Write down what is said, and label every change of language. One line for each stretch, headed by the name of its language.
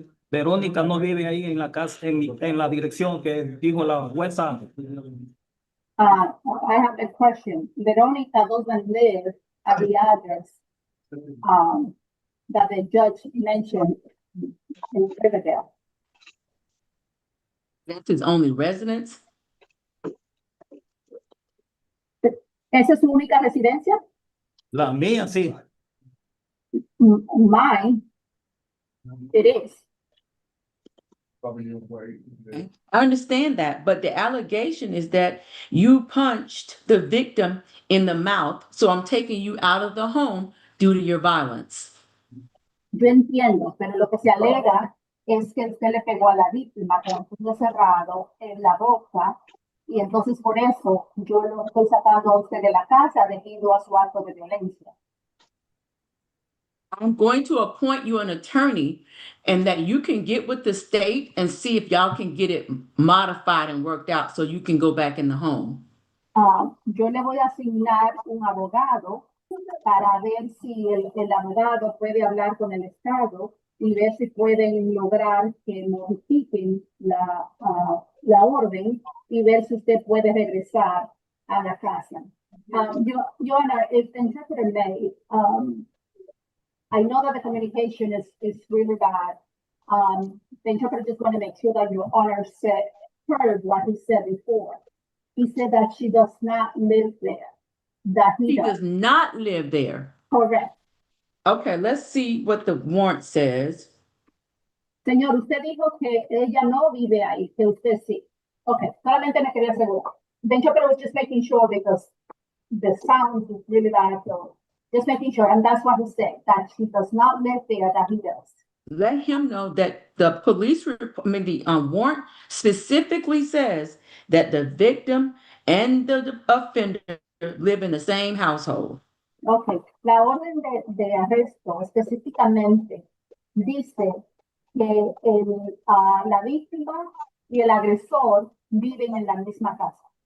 Spanish: Verónica no vive ahí en la casa, en la dirección que dijo la jueza.
English: I have a question. Veronica doesn't live at the address that the judge mentioned in Riverdale. That's his only residence.
Spanish: ¿Esa es su única residencia? La mía, sí.
English: Mine, it is. Okay. I understand that, but the allegation is that you punched the victim in the mouth, so I'm taking you out of the home due to your violence.
Spanish: Yo entiendo, pero lo que se alega es que usted le pegó a la víctima con un puño cerrado en la boca y entonces por eso yo lo estoy sacando a usted de la casa debido a su acto de violencia.
English: I'm going to appoint you an attorney and that you can get with the state and see if y'all can get it modified and worked out so you can go back in the home.
Spanish: Yo le voy a asignar un abogado para ver si el abogado puede hablar con el Estado y ver si pueden lograr que modifiquen la orden y ver si usted puede regresar a la casa.
English: Joanna, if the interpreter may, I know that the communication is really bad. The interpreter just want to make sure that your honor heard what he said before. He said that she does not live there, that he He does. does not live there. Correct. Okay, let's see what the warrant says.
Spanish: Señor, usted dijo que ella no vive ahí, que usted sí. Okay, solamente me quería asegurar.
English: The interpreter was just making sure because the sound is really bad, so just making sure, and that's what he said, that she does not live there, that he does. Let him know that the police report, the warrant specifically says that the victim and the offender live in the same household.
Spanish: Okay, la orden de arresto específicamente dice que la víctima y el agresor viven en la misma casa.